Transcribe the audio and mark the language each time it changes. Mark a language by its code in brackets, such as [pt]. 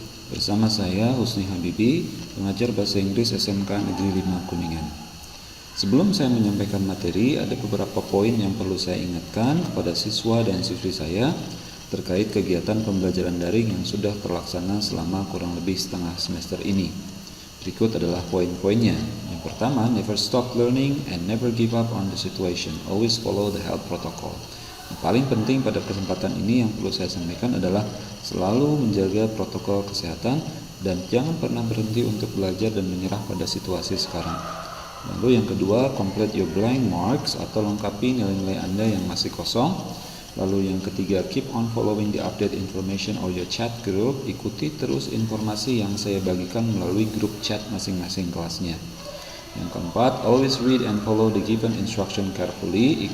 [id] Bersama saya Husni Habibi, pengajar bahasa Inggris SMK Negeri 5 Kuningan. Sebelum saya menyampaikan materi, ada beberapa poin yang perlu saya ingatkan kepada siswa dan siswi saya terkait kegiatan pembelajaran daring yang sudah terlaksana selama kurang lebih setengah semester ini. Berikut adalah poin-poinnya. Yang pertama, [en] never stop learning and never give up on the situation. Always follow the health protocol. [id] Yang paling penting pada kesempatan ini yang perlu saya sampaikan adalah selalu menjaga protokol kesehatan dan jangan pernah berhenti untuk belajar dan menyerah pada situasi sekarang. Lalu yang kedua, [en] complete your blank marks [id] atau lengkapi nilai-nilai Anda yang masih kosong. Lalu yang ketiga, [en] keep on following the update information or your chat group. [id] Ikuti terus informasi yang saya bagikan melalui grup chat masing-masing kelasnya. Yang keempat, [en] always read and follow the given instruction carefully.